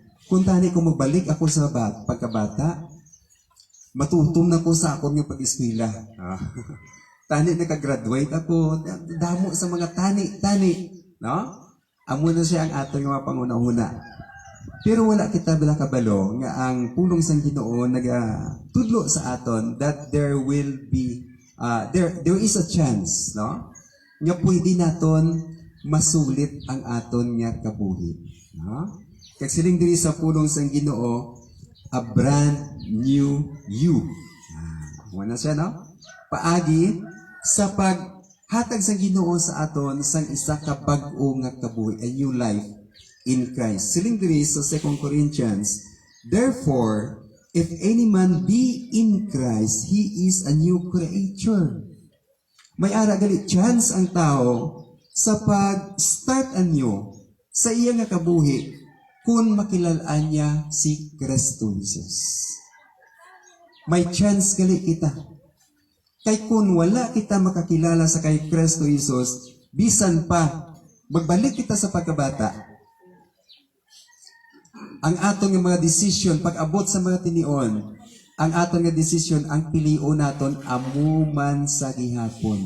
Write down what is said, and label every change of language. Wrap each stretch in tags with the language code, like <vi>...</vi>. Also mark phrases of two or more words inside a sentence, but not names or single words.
<hil>Kung tani ko magbalik ako sa pagkabata, matutom na ko sa akon nga pag-eskwela. Tani nakagraduate ako, damo sa mga tani, no? Amo na siya ang aton nga mga pangunahuna. Pero wala kita bila kabalo nga ang pulong sang Ginoo nagatudlo sa aton</hil> <en>that there will be there is a chance,</en> <hil>no? Nga pwede naton masulit ang aton nga kabuhi, no? Kag siling diri sa pulong sang Ginoo,</hil> <en>a brand new you.</en> <hil>Wala siya, no? Paagi sa paghatag sa Ginoo sa aton sang isa ka bag-o nga kabuhi,</hil> <en>a new life in Christ.</en> <hil>Siling diri sa</hil> <en>2 Corinthians, therefore, if any man be in Christ, he is a new creature.</en> <hil>May ara gali chance ang tao sa pag-start anew sa iya nga kabuhi kung makilalaan niya si Kristo Jesus. May chance gali kita. Kay kung wala kita makakilala sa kay Kristo Jesus, bisan pa, magbalik kita sa pagkabata, ang atong nga mga desisyon, pag-abot sa mga tinion, ang atong nga desisyon, ang pilion naton, amuman sa gihapon.</hil>